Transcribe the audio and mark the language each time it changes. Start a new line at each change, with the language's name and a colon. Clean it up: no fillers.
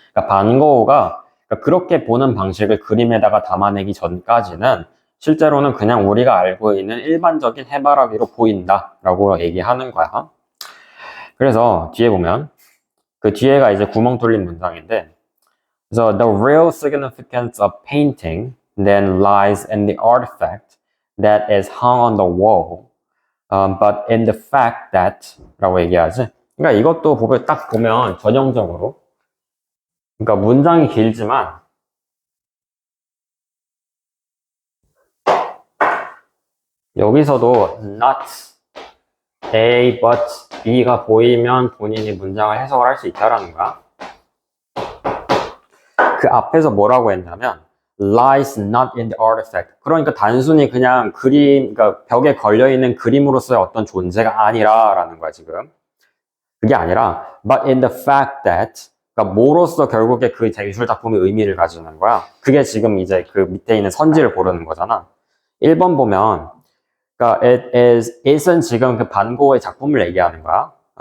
Korean: 그러니까 반 고흐가 그렇게 보는 방식을 그림에다가 담아내기 전까지는 실제로는 그냥 우리가 알고 있는 일반적인 해바라기로 보인다 라고 얘기하는 거야. 그래서 뒤에 보면 그 뒤에가 이제 구멍 뚫린 문장인데
English: 그래서 the real significance of painting then lies in the artifact that is hung on the wall but in the fact that
Korean: 라고 얘기하지. 그러니까 이것도 딱 보면 전형적으로 그러니까 문장이 길지만 여기서도 not A but B가 보이면 본인이 문장을 해석을 할 수 있다라는 거야. 그 앞에서 뭐라고 했냐면
English: lies not in the artifact.
Korean: 그러니까 단순히 그냥 그러니까 벽에 걸려있는 그림으로서의 어떤 존재가 아니라라는 거야 지금. 그게 아니라
English: but in the fact that
Korean: 그러니까 뭐로써 결국에 그 예술 작품이 의미를 가지는 거야. 그게 지금 이제 그 밑에 있는 선지를 고르는 거잖아. 1번 보면 그러니까 it은 지금 그 반 고흐의 작품을 얘기하는 거야.